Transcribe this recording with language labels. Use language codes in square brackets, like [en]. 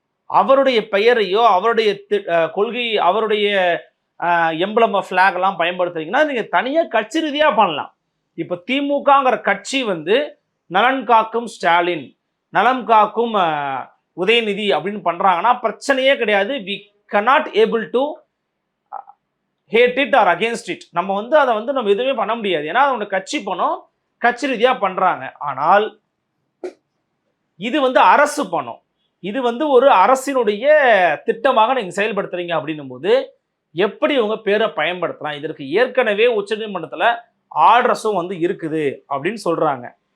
[ta] அவருடைய பெயரையோ அவருடைய கொள்கை அவருடைய எம்பளம் ஃபிளாக் எல்லாம் பயன்படுத்துறீங்கன்னா நீங்க தனியா கட்சி ரீதியா பண்ணலாம். இப்ப திமுகங்கிற கட்சி வந்து நலன் காக்கும் ஸ்டாலின், நலம் காக்கும் உதயநிதி அப்படின்னு பண்றாங்கன்னா பிரச்சனையே கிடையாது. [en] We cannot able to hate it or against it. [ta] நம்ம வந்து அதை வந்து நம்ம எதுவுமே பண்ண முடியாது. ஏன்னா அதோட கட்சி பணம், கட்சி ரீதியா பண்றாங்க. ஆனால் இது வந்து அரசு பணம், இது வந்து ஒரு அரசினுடைய திட்டமாக நீங்க செயல்படுத்துறீங்க அப்படின்னும் போது எப்படி உங்க பேரை பயன்படுத்தலாம்? இதற்கு ஏற்கனவே உச்சநீதிமன்றத்தில் ஆர்டர்ஸும் வந்து இருக்குது அப்படின்னு சொல்றாங்க.